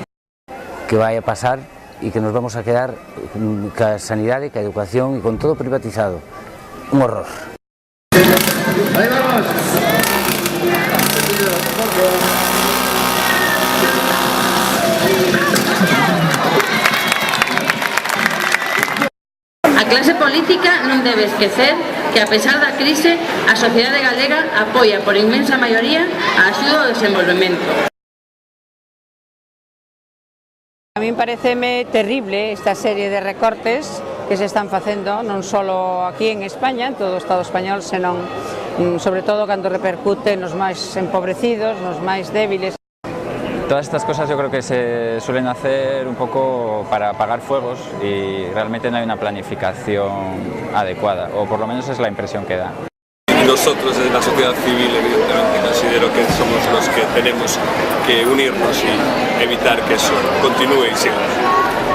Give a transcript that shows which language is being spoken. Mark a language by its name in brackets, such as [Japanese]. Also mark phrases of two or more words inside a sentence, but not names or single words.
[Spanish] Que vaya a pasar y que nos vamos a quedar con sanidade, con educación y con todo privatizado. Un horror. Ahí vamos. [Galician] A clase política non debe esquecer que, a pesar da crise, a sociedade galega apoia por inmensa maioría a axuda ao desenvolvemento. A min pareceme terrible esta serie de recortes que se están facendo non só aquí en España, en todo o Estado español, senón sobre todo cando repercute nos máis empobrecidos, nos máis débiles. [Spanish] Todas estas cosas yo creo que se suelen hacer un poco para apagar fuegos y realmente no hay una planificación adecuada, o por lo menos es la impresión que da. Nosotros desde la sociedad civil evidentemente considero que somos los que tenemos que unirnos y evitar que eso continúe y siga.